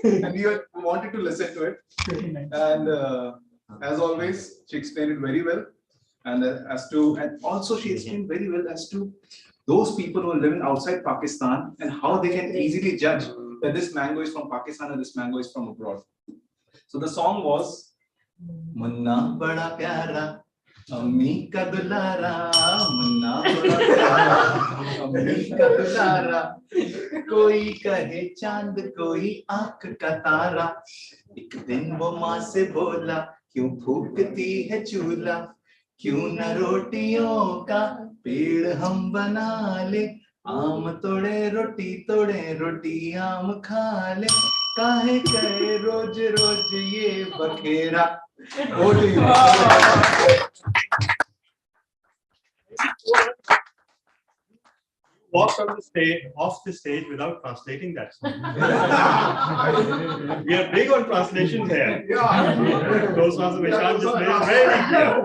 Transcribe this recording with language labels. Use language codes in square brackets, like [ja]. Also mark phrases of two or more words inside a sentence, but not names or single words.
[en] And you wanted to listen to it. And as always, she explained it very well. And also she explained very well as to those people who are living outside Pakistan and how they can easily judge that this mango is from Pakistan and this mango is from abroad. So the song was [hi] मुन्ना बड़ा प्यारा, अम्मी का दुलारा, मुन्ना बड़ा प्यारा, अम्मी का दुलारा, कोई कहे चाँद, कोई आँख का तारा, एक दिन वो माँ से बोला, क्यों फूँकती है चूल्हा, क्यों न रोटियों का पेड़ हम बना ले आम तोड़े रोटी आम खा ले काहे करे रोज रोज ये बखेरा. [en] Over to you. Walked on the stage, off the stage without translating that song. We are big on translations here. Toastmaster Vishal just made it very clear.